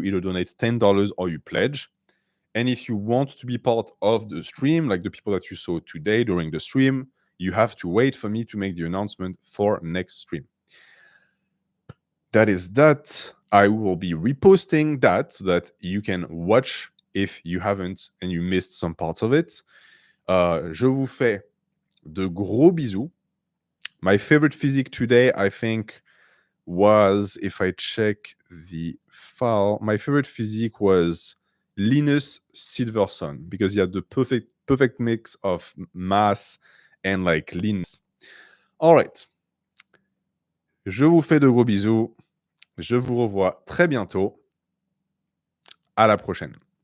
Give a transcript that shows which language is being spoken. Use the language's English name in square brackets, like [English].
[English] You either donate $10 or you pledge. And if you want to be part of the stream, like the people that you saw today during the stream, you have to wait for me to make the announcement for next stream. That is that. I will be reposting that so that you can watch if you haven't and you missed some parts of it. [French] Je vous fais de gros bisous. [English] My favorite physique today, I think, was, if I check the file, my favorite physique was Lenus Cson because he had the perfect mix of mass and like leanness. All right. [French] Je vous fais de gros bisous. Je vous revois très bientôt. À la prochaine.